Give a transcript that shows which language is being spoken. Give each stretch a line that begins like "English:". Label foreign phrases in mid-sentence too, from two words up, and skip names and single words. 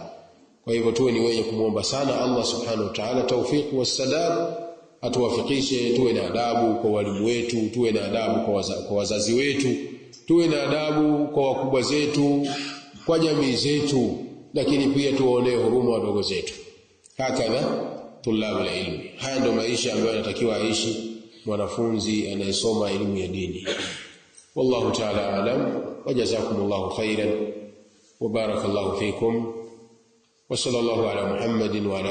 Swahili: Kwa hivyo tuwe ni wenye kumuomba sana
Arabic: الله سبحانه وتعالى
Swahili: taufiki wassadad, atuwafikishe tuwe na adabu kwa walimu wetu, tuwe na adabu kwa wazazi wetu, tuwe na adabu kwa wakubwa zetu, kwa jamii zetu, lakini pia tuwaonee huruma wadogo zetu.
Arabic: هكذا طلاب العلم,
Swahili: haya ndio maisha ambayo anatakiwa aishi mwanafunzi anayesoma elimu ya dini.
Arabic: والله تعالى أعلم، وجزاكم الله خيرا وبارك الله فيكم وصلى الله على محمد وعلى